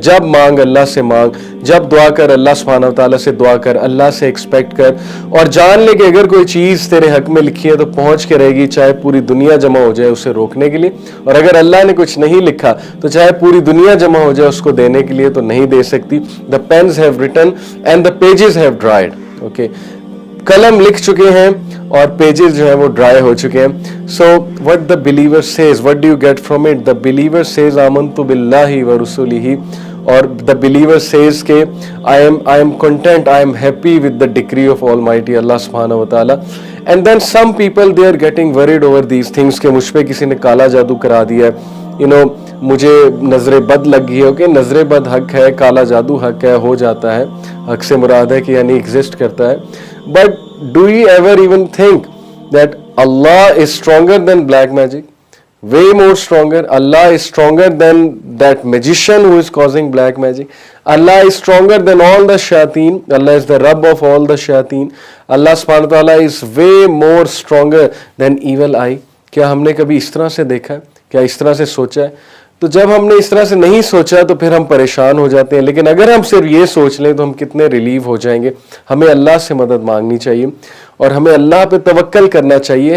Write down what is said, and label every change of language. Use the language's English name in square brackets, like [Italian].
[Urdu] جب مانگ اللہ سے مانگ, جب دعا کر اللہ سبحانہ وتعالیٰ سے دعا کر, اللہ سے ایکسپیکٹ کر, اور جان لے کہ اگر کوئی چیز تیرے حق میں لکھی ہے تو پہنچ کے رہے گی, چاہے پوری دنیا جمع ہو جائے اسے روکنے کے لیے, اور اگر اللہ نے کچھ نہیں لکھا تو چاہے پوری دنیا جمع ہو جائے اس کو دینے کے لیے تو نہیں دے سکتی. [English] The pens have written and the pages have dried. [Urdu] Okay, قلم لکھ چکے ہیں اور پیجز جو ہیں وہ ڈرائی ہو چکے ہیں. [English] So what the believer says, what do you get from it? The believer says [Arabic] آمنت باللہ ورسولہ, [English] اور the believer says کہ I am content, I am happy with the decree of Almighty Allah سبحانہ وتعالی. And then some people they are getting worried over these things [Urdu] کہ مجھ پہ کسی نے کالا جادو کرا دیا ہے, مجھے نظر بد لگ گئی ہے. کہ نظر بد حق ہے, کالا جادو حق ہے, ہو جاتا ہے. حق سے مراد ہے کہ یعنی ایگزسٹ کرتا ہے. [English] But do you ever even think that Allah is stronger than black magic? Way more stronger. Allah is stronger than that magician who is causing black magic. Allah is stronger than all the shayateen. Allah is the Rabb of all the shayateen. Allah subhanahu wa ta'ala is way more stronger than evil eye. [Urdu] کیا ہم نے کبھی اس طرح سے دیکھا ہے؟ کیا اس طرح سے سوچا ہے؟ تو جب ہم نے اس طرح سے نہیں سوچا تو پھر ہم پریشان ہو جاتے ہیں. لیکن اگر ہم صرف یہ سوچ لیں تو ہم کتنے ریلیو ہو جائیں گے. ہمیں اللہ سے مدد مانگنی چاہیے, اور ہمیں اللہ پہ توکل کرنا چاہیے.